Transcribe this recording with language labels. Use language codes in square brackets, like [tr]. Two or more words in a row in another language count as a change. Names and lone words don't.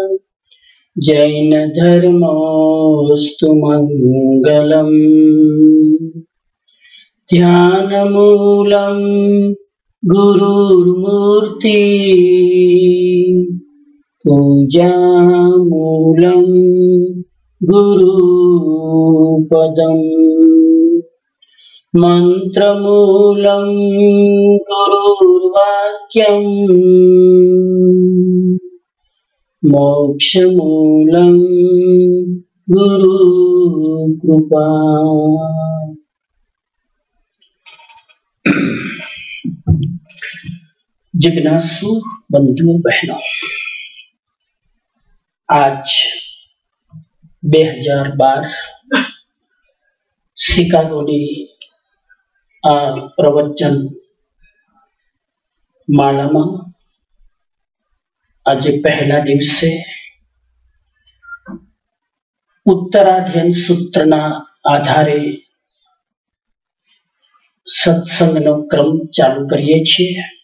[sa] જૈન ધર્મોસ્તુ મંગલમ. ધ્યાનમૂલમ ગુરુર્મૂર્તિ. પૂજામૂલમ गुरुपदम् मंत्रमूलं गुरुर्वाक्यम् मोक्षमूलं गुरुकृपा। [hi] जिज्ञासु बंधु बहनों, [gu] आज 2012 શિકાગોની આ પ્રવચન માળામાં આજે પહેલા દિવસે ઉત્તરાધ્યયન સૂત્રના આધારે સત્સંગનો ક્રમ ચાલુ કરીએ છીએ।